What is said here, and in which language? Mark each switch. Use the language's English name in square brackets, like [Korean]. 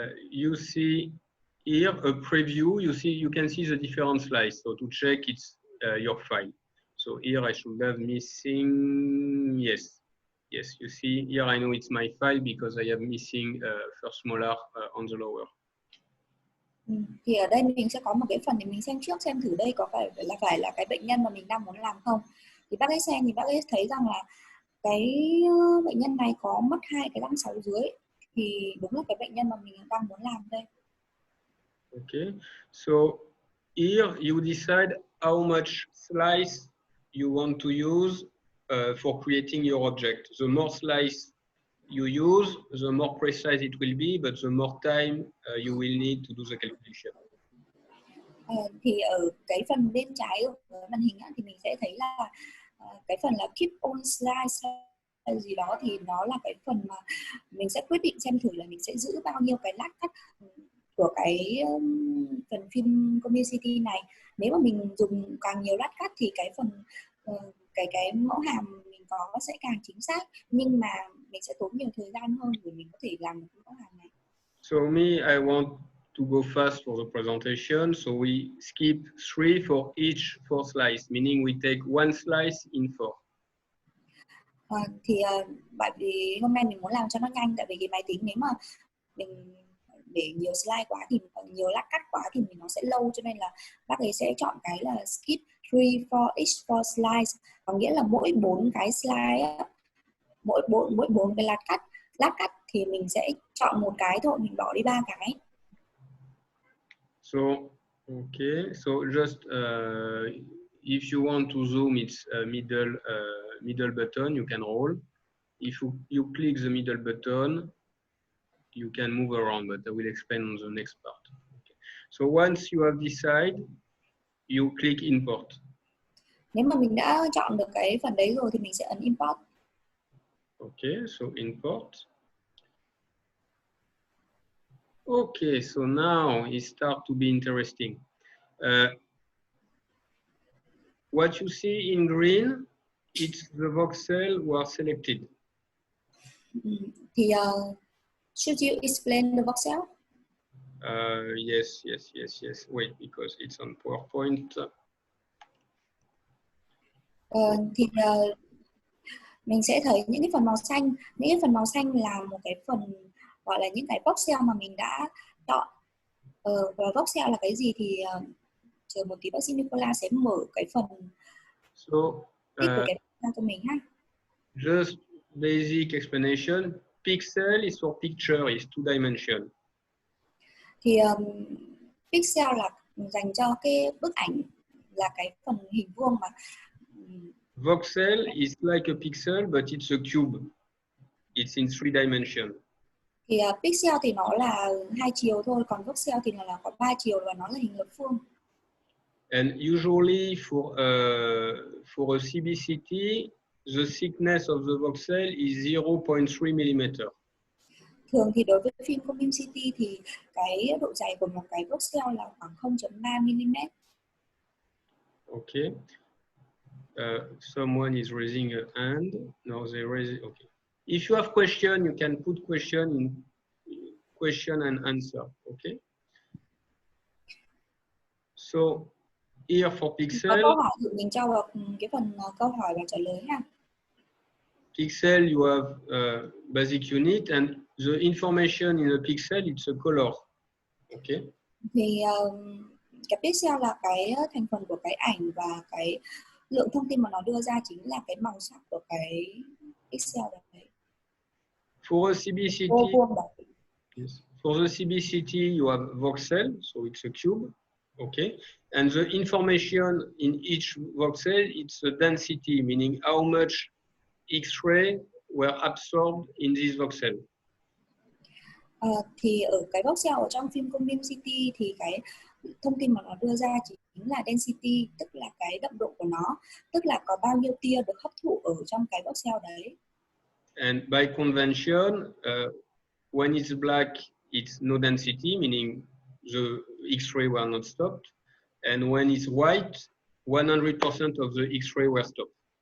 [English] You see here a preview. You can see the different slides. So to check it's your file. So here I should have missing, yes, you see here I know it's my file because I have missing first molar on the lower. [Vietnamese] Thì ở đây mình sẽ có một cái phần để mình xem trước xem thử đây có phải là cái bệnh nhân mà mình đang muốn làm không. Thì bác ấy xem thì bác ấy thấy rằng là cái bệnh nhân này có mất hai cái răng sáu dưới, thì đúng là cái bệnh nhân mà mình đang muốn làm đây. [English] Okay, so here you decide how much slice you want to use for creating your object. The more slice you use, the more precise it will be, but the more time you will need to do the calculation. [Vietnamese] Thì ở cái phần bên trái của màn hình thì mình sẽ thấy là cái phần là [English] keep on slice [Vietnamese] gì đó, thì nó là cái phần mà mình sẽ quyết định xem thử là mình sẽ giữ bao nhiêu cái lát cắt của cái phần phim community này. Nếu mà mình dùng càng nhiều lát cắt thì cái phần cái mẫu hàm mình có sẽ càng chính xác, nhưng mà mình sẽ tốn nhiều thời gian hơn để mình có thể làm được mẫu hàm này. [English] So me, I want to go fast for the presentation, so we skip 3 for each 4 slice, meaning we take one slice in 4. [Vietnamese] Thì bởi vì hôm nay mình muốn làm cho nó nhanh, tại vì cái máy tính nếu mà mình để nhiều slide quá thì nhiều lát cắt quá thì nó sẽ lâu, cho nên là bác ấy sẽ chọn cái là [English] skip 3 for each 4 slides, [Vietnamese] có nghĩa là mỗi 4 cái slide, mỗi bốn cái lát cắt thì mình sẽ chọn một cái thôi, mình bỏ đi 3 cái. [English] So okay, so just if you want to zoom, it's middle button. You can roll. If you click the middle button, you can move around, but I will explain on the next part. Okay. So once you have decided, you click import. [Vietnamese] Nếu mà mình đã chọn được cái phần đấy rồi thì mình sẽ ấn import. [English] Okay, so import. Okay, so now it starts to be interesting. What you see in green, it's the voxel who are selected. Thì should you explain the voxel? Yes. Wait, because it's on PowerPoint. [Vietnamese] Thì mình sẽ thấy những cái phần màu xanh. Những cái phần màu xanh là một cái phần gọi là những cái voxel mà mình đã chọn. Và voxel là cái gì thì chờ một tí bác sĩ Nicola sẽ mở cái phần của cái cho mình ha. [English] Just basic explanation. Pixel is for picture, is 2 dimension. [Vietnamese] Thì pixel là dành cho cái bức ảnh, là cái phần hình vuông mà. [English] Voxel is like a pixel, but it's a cube. It's in 3 dimension. [Vietnamese] Thì pixel thì nó là 2 chiều thôi, còn voxel thì là có 3 chiều và nó là hình lập phương. [English] And usually for a CBCT, the thickness of the voxel is 0.3 millimeter. [Vietnamese] Thường thì đối với phim CBCT thì cái độ dày của một cái voxel là khoảng 0.3 mm. [English] Okay. Someone is raising a hand. No, they raise it. Okay. If you have question, you can put question and answer. Okay. So here for pixel. [Vietnamese] Có câu hỏi thì mình cho vào cái phần câu hỏi và trả lời ha. [English] Pixel, you have basic unit, and the information in a pixel, it's a color. Okay. [Vietnamese] Thì cái pixel là cái thành phần của cái ảnh, và cái lượng thông tin mà nó đưa ra chính là cái màu sắc của cái pixel đấy. [English] For a CBCT, yes. For the CBCT, you have voxel, so it's a cube. Okay. And the information in each voxel, it's a density, meaning how much X-ray were absorbed in this voxel. [Vietnamese] Thì ở cái voxel ở trong phim CBCT thì cái thông tin mà nó đưa ra chính là density, tức là cái đậm độ của nó, tức là có bao nhiêu tia được hấp thụ ở trong cái voxel đấy. [English] And by convention, when it's black, it's no density, meaning the X-ray were not stopped. And when it's white, 100% of the X-ray were stopped.